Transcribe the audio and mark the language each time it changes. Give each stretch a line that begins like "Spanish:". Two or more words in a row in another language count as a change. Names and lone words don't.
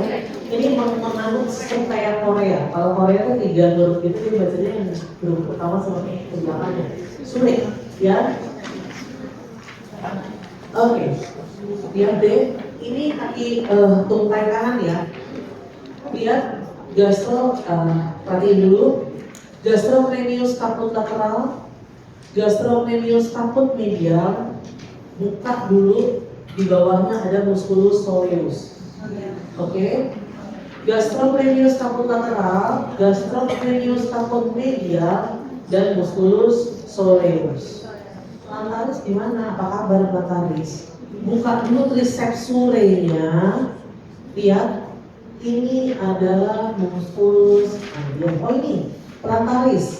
Indonesian: Ini mengandung sistem kayak Korea. Kalau Korea itu 3 huruf gitu, dia bacanya yang huruf pertama sama belakangnya. Surae, ya. Oke. Yang D, ini kaki tungkai kanan ya. Lihat perhatiin dulu.
Latin: Gastrocnemius caput lateral, gastrocnemius caput medial.
Indonesian: Buka dulu, di bawahnya ada
Latin: musculus soleus.
Indonesian: Oke.
Latin: Gastrocnemius caput lateral, gastrocnemius caput medial, dan musculus soleus.
Indonesian: Plantaris di mana? Apa kabar plantaris? Buka dulu
Latin: triceps surae-nya.
Indonesian: Lihat, ini adalah musculus. Oh ini plantaris.